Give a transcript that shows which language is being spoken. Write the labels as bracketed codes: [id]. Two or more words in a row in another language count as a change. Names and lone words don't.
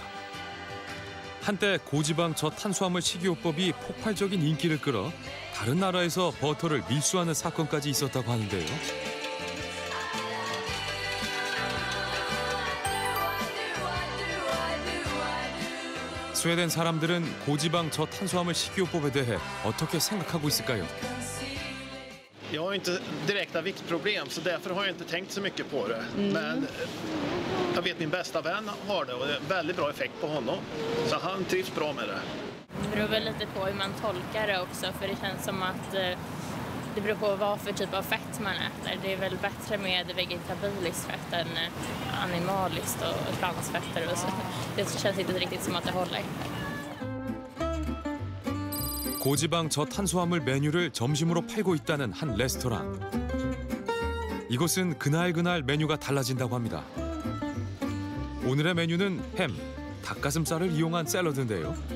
[ko] 한때 고지방 저탄수화물 식이요법이 폭발적인 인기를 끌어 다른 나라에서 버터를 밀수하는 사건까지 있었다고 하는데요. 스웨덴 사람들은 고지방 저탄수화물 식이요법에 대해 어떻게 생각하고 있을까요? [sv] Jag har inte direkta viktproblem så därför har jag inte tänkt så mycket på det. Men jag vet min bästa vän har det och det är en väldigt bra effekt på honom. Så han trivs bra med det. Det beror väl lite på hur man tolkar det också för det känns som att det beror på vad för typ av fett man äter. Det är väl bättre med vegetabiliskt fett än animaliskt och transfetter och så. Det känns inte riktigt som att det håller. [ko] 고지방 저탄수화물 메뉴를 점심으로 팔고 있다는 한 레스토랑. 이곳은 그날 메뉴가 달라진다고 합니다. 오늘의 메뉴는 햄, 닭가슴살을 이용한 샐러드인데요.